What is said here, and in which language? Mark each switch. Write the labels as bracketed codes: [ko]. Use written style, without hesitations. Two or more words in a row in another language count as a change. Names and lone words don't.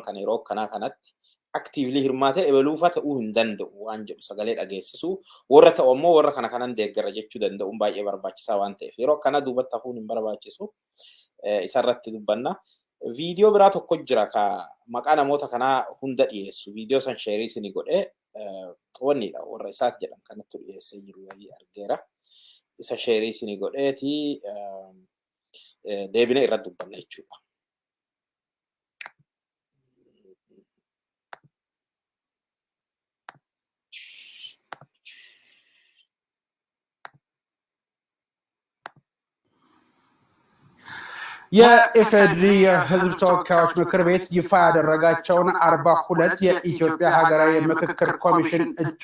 [om] kana yeroo kanatti actively hirmaatee ebaluufa ta'uu hin danda'u waan jedhu sagalee dhageessisu warra ta'u ammoo warra kanan deeggarra jechuu danda'uun baay'ee barbaachisaa waan ta'eef yeroo kana duubatti hafuun hin barbaachisu isarratti dubbanna viidiyoo biraa tokko jira ka maqaa namoota kanaa hunda dhiyeessu viidiyoo san sheerii isinii godhee wannidha warra isaati jedhan kanatti dhiyeessee jiru wayii argeera isa sheerii isinii godheeti deebinee irratti dubbanna jechuudha. [am] የኢፌዴሪ የሕዝብ ተወካዮች ምክር ቤት ይፋ ያደረጋቸውን 42 የኢትዮጵያ ሀገራዊ ምክክር ኮሚሽን እጩ